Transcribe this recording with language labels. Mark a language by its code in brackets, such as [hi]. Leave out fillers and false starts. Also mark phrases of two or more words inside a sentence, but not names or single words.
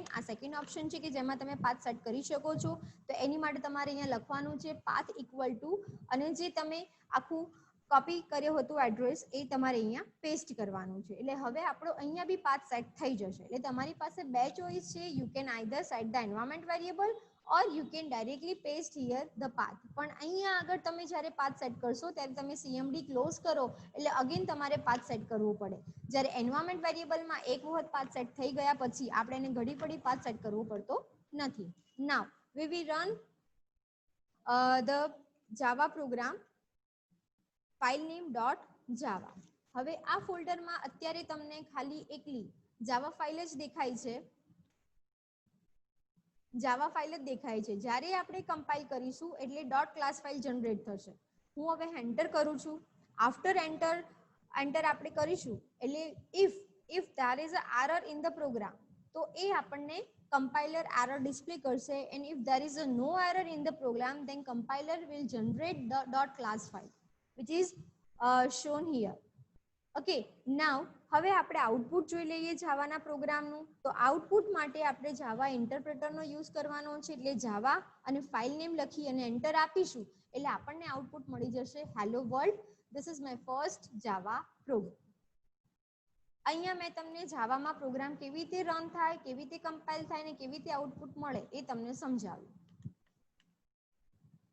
[gu] આ સેકન્ડ ઓપ્શન છે કે જેમાં તમે પાથ સેટ કરી શકો છો. તો એની માટે તમારે અહીંયા લખવાનું છે [en] path equal to [gu] અને જે તમે આખું કોપી કર્યો હતું એડ્રેસ એ તમારે અહીંયા પેસ્ટ કરવાનું છે. એટલે હવે આપણો અહીંયા બી પાથ સેટ થઈ જશે. એટલે તમારી પાસે બે ચોઇસ છે. [en] you can either set the environment variable or you can directly paste here the path. [gu] પણ અહીંયા આગળ તમે જ્યારે પાથ સેટ કરશો ત્યારે તમે CMD ક્લોઝ કરો એટલે અગેન તમારે પાથ સેટ કરવો પડે. જ્યારે એન્વાયરમેન્ટ વેરિયેબલમાં એક વખત પાથ સેટ થઈ ગયા પછી આપણે એને ઘડી પડી પાથ સેટ કરવો પડતો નથી. [en] Now we will run the Java program file name .java. [gu] હવે આ ફોલ્ડરમાં અત્યારે તમને ખાલી એકલી જાવા ફાઇલ જ દેખાય છે. જાવા ફાઇલ જ દેખાય છે. જ્યારે આપણે કમ્પાઇલ કરીશું એટલે [en] dot class file [gu] જનરેટ થશે. હું હવે એન્ટર કરું છું. [en] after enter [gu] આપણે કરીશું એટલે [en] ઇફ there is a error in the program [gu] તો એ આપણને [en] compiler error display કરશે and if there is a no error in the program then compiler will generate the dot class file which is shown here. Okay, now [gu] હવે આપણે આઉટપુટ જોઈ લઈએ જાવાના પ્રોગ્રામનું. તો આઉટપુટ માટે આપણે જાવા ઇન્ટરપ્રેટરનો યુઝ કરવાનો છે. એટલે જાવા અને [en] file name [gu] લખી અને એન્ટર આપીશું એટલે આપણને આઉટપુટ મળી જશે [en] hello world. this is my first Java program. [gu] અહીંયા મેં તમને જાવામાં પ્રોગ્રામ કેવી રીતે રન થાય, કેવી રીતે કમ્પાઇલ થાય ને કેવી રીતે આઉટપુટ મળે એ તમને સમજાવ્યું.